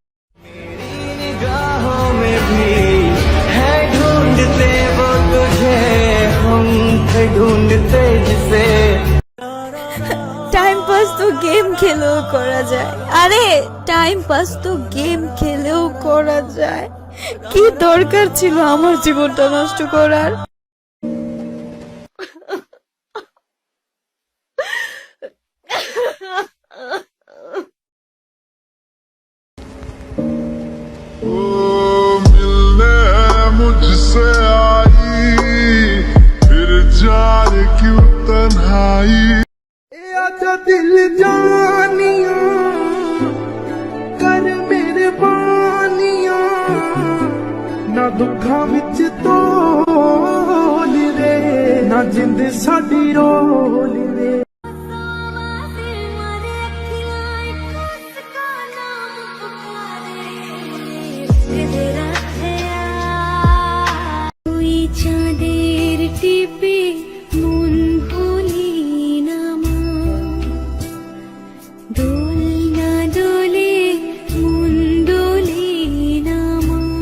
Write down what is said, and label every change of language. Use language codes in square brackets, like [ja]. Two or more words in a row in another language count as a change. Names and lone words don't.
[en] time pass [bn] তো গেম খেলেও করা যায়, আরে [en] time pass [bn] তো গেম খেলেও করা যায়। কি দরকার ছিল আমার জীবনটা নষ্ট করার? [hi] मुझसे आई फिर जाने क्यों तन्हाई। [pa] ਆਜਾ ਦਿਲ ਜਾਨਿਆ ਕਰ ਮੇਰੇ ਬਾਨਿਆ, ਨਾ ਦੁਖਾ ਵਿਚ ਤੋਲ ਰੇ, ਨਾ ਜਿੰਦ ਸਾਡੀ ਰੋਲ ਰੇ। [bn] চাঁদের টিপে মন ভুলি না মা, দোল না দোলে মন দোলে না মা।